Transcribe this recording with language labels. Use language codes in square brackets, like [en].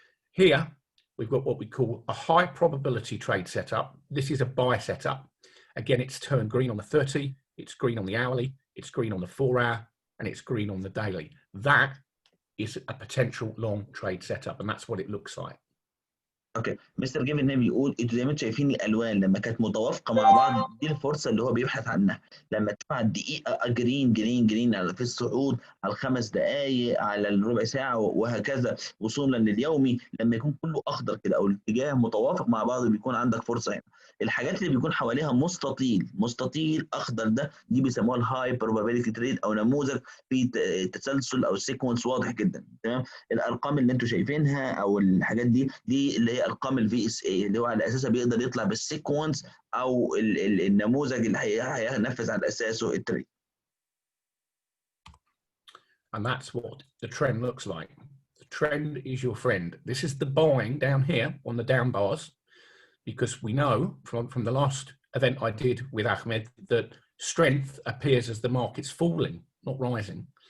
[en] Here, we've got what we call a high probability trade setup. This is a buy setup. Again, it's turned green on the 30, it's green on the hourly, it's green on the 4 hour, and it's green on the daily. That is a potential long trade setup, and that's what it looks like. [ar] اوكي، مستر جيفن هنا بيقول انتوا زي ما انتم شايفين الالوان لما كانت متوافقه مع بعض دي الفرصه اللي هو بيبحث عنها. لما تبقى الدقيقه جرين جرين جرين على في الصعود، على الخمس دقائق، على الربع ساعه، وهكذا وصولا لليومي، لما يكون كله اخضر كده او الاتجاه متوافق مع بعض بيكون عندك فرصه هنا. الحاجات اللي بيكون حواليها مستطيل اخضر ده دي بيسموها الهاي بروبابيلتي تريد او نموذج في تسلسل او سيكونس واضح جدا. تمام. الارقام اللي انتم شايفينها او الحاجات دي اللي هي ارقام الفي اس اي اللي هو على اساسها بيقدر يطلع بالسيكونس او النموذج اللي هينفذ على اساسه التريد. [en] And that's what the trend looks like. The trend is your friend. This is the buying down here on the down bars, because we know from the last event I did with Ahmed that strength appears as the market's falling, not rising.